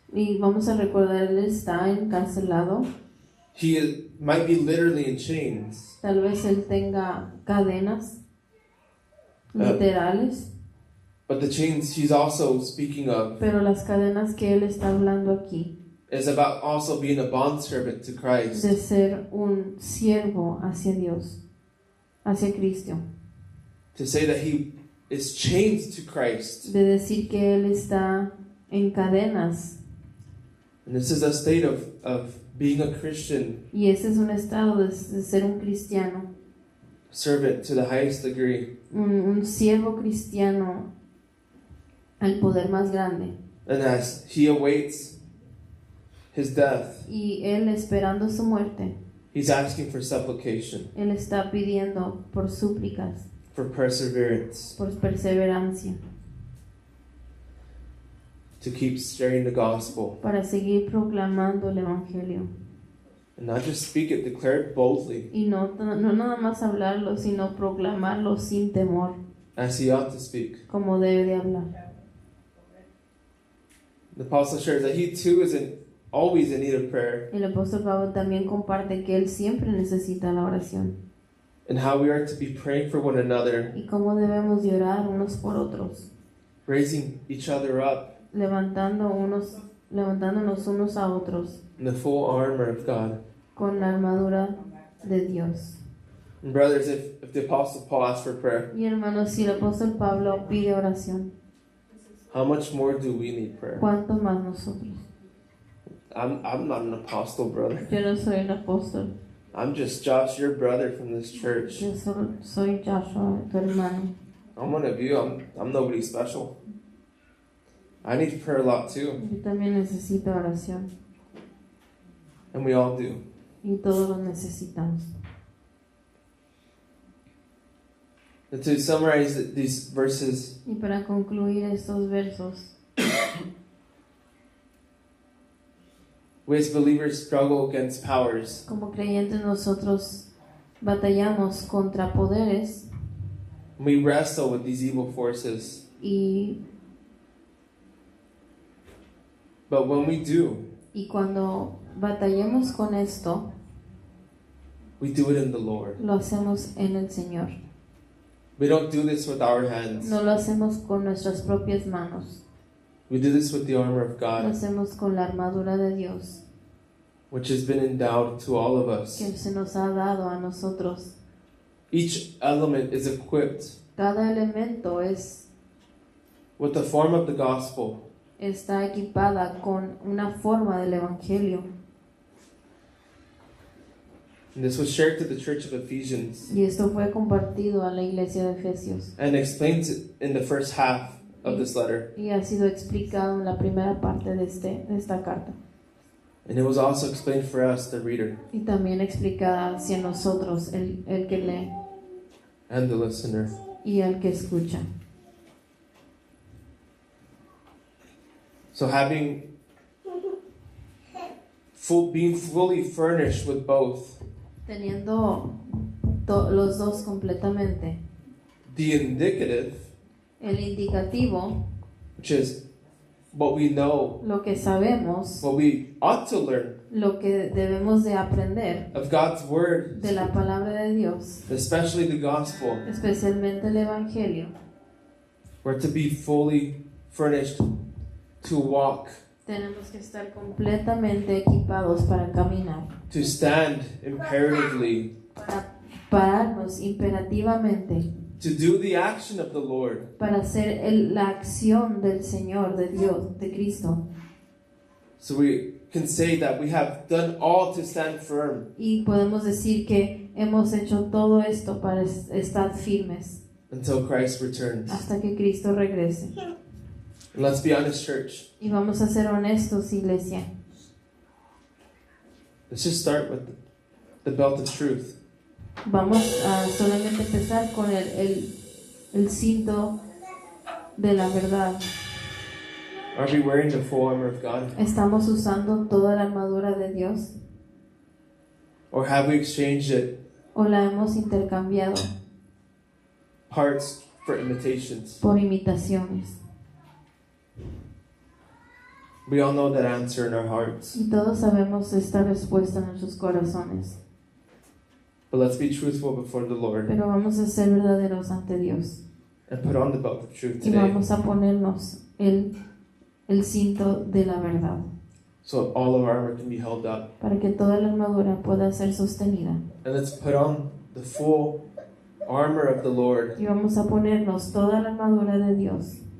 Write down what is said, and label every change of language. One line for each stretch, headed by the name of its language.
Spanish: Y vamos a recordar, él está encarcelado.
English: Might be literally in chains.
Spanish: Tal vez él tenga cadenas literales,
English: But the chains he's also speaking of
Spanish: pero las cadenas que él está hablando aquí
English: is about also being a bondservant to Christ.
Spanish: de ser un siervo hacia Dios, hacia Cristo,
English: To say that he is chained to Christ.
Spanish: de decir que él está en cadenas.
English: And this is a state of being a Christian
Spanish: Y ese es un estado de ser un cristiano,
English: servant to the highest degree.
Spanish: un siervo cristiano al poder más grande.
English: And as he awaits his death,
Spanish: Y él esperando su muerte,
English: he's asking for supplication,
Spanish: él está pidiendo por súplicas,
English: for perseverance,
Spanish: por perseverancia,
English: to keep sharing the gospel.
Spanish: para seguir proclamando el Evangelio.
English: And not just speak it, declare it boldly,
Spanish: Y no nada más hablarlo, sino proclamarlo sin temor,
English: as he ought to speak.
Spanish: como debe de hablar.
English: The apostle shares that he too is always in need of prayer,
Spanish: El apóstol Pablo también comparte que él siempre necesita la oración
English: and how we are to be praying for one another,
Spanish: y cómo debemos de orar unos por otros,
English: raising each other up
Spanish: levantándonos unos a otros
English: in the full armor of God.
Spanish: con la armadura de Dios.
English: And brothers, if the apostle Paul asked for prayer,
Spanish: Y hermanos, si el apóstol Pablo pide oración,
English: how much more do we need prayer?
Spanish: ¿cuánto más nosotros?
English: I'm not an apostle, brother.
Spanish: Yo no soy un apóstol,
English: I'm just Josh, your brother from this church.
Spanish: yo solo soy Joshua, tu hermano.
English: I'm one of you. I'm nobody special. I need prayer a lot too,
Spanish: Yo también necesito oración
English: and we all do.
Spanish: y todos lo necesitamos.
English: And to summarize these verses,
Spanish: Y para concluir estos versos,
English: we as believers struggle against powers.
Spanish: como creyentes nosotros batallamos contra poderes
English: We wrestle with these evil forces. But when we do,
Spanish: y cuando batallemos con esto,
English: we do it in the Lord.
Spanish: lo hacemos en el Señor.
English: We don't do this with our hands.
Spanish: No lo hacemos con nuestras propias manos,
English: We do this with the armor of
Spanish: lo
English: God,
Spanish: hacemos con la armadura de Dios
English: which has been endowed to all of us.
Spanish: que se nos ha dado a nosotros.
English: Each element is equipped
Spanish: Cada elemento
English: with the form of the gospel,
Spanish: está equipada con una forma del Evangelio.
English: and this was shared to the church of Ephesians
Spanish: Y esto fue compartido a la iglesia de Efesios
English: and explained in the first half of this letter.
Spanish: y ha sido explicado en la primera parte de esta carta.
English: And it was also explained for us, the reader,
Spanish: Y también explicada hacia nosotros, el que lee
English: and the listener.
Spanish: y el que escucha.
English: So being fully furnished with both
Spanish: Teniendo los dos completamente.
English: the indicative,
Spanish: El indicativo,
English: which is what we know,
Spanish: lo que sabemos,
English: what we ought to learn
Spanish: lo que debemos de aprender
English: of God's word,
Spanish: de la palabra de Dios,
English: especially the gospel.
Spanish: especialmente el Evangelio.
English: We're to be fully furnished to walk,
Spanish: Tenemos que estar completamente equipados para caminar,
English: to stand imperatively,
Spanish: para pararnos imperativamente,
English: to do the action of the Lord,
Spanish: para hacer la acción del Señor, de Dios, de Cristo.
English: so we can say that we have done all to stand firm
Spanish: Y podemos decir que hemos hecho todo esto para estar firmes
English: until Christ returns.
Spanish: hasta que Cristo regrese.
English: And let's be honest, church.
Spanish: Y vamos a ser honestos, iglesia.
English: Let's just start with the belt of truth.
Spanish: Vamos a solamente empezar con el cinto de la verdad.
English: Are we wearing the full armor of God?
Spanish: ¿Estamos usando toda la armadura de Dios?
English: Or have we exchanged it,
Spanish: ¿O la hemos intercambiado
English: parts for imitations?
Spanish: por imitaciones?
English: We all know that answer in our hearts.
Spanish: Y todos sabemos esta respuesta en nuestros corazones.
English: But let's be truthful before the Lord
Spanish: Pero vamos a ser verdaderos ante Dios.
English: and put on the belt of truth
Spanish: Y
English: today,
Spanish: vamos a ponernos el cinto de la verdad.
English: so all of our armor can be held up.
Spanish: Para que toda la armadura pueda ser sostenida.
English: And let's put on the full armor of the Lord,
Spanish: Y vamos a ponernos toda la armadura de Dios.